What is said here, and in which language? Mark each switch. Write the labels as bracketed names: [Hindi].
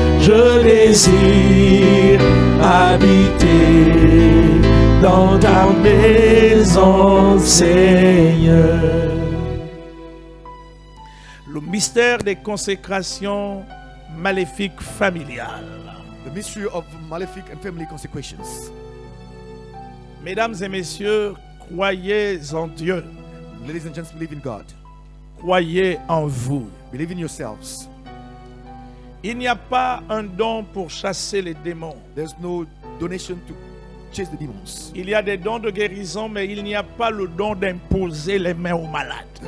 [French] Je désire habiter dans ta maison, Seigneur. Le mystère des consécrations maléfiques familiales. [English] The mystery of malefic and family consecrations. [French] Mesdames et messieurs, croyez en Dieu. [English] Ladies and gents, believe in God. [French] Croyez en vous. [English] Believe in yourselves. [French] Il n'y a pas un don pour chasser les démons. [English] There's no donation to chase the demons. [French] Il y a des dons de guérison, mais il n'y a pas le don d'imposer les mains aux malades.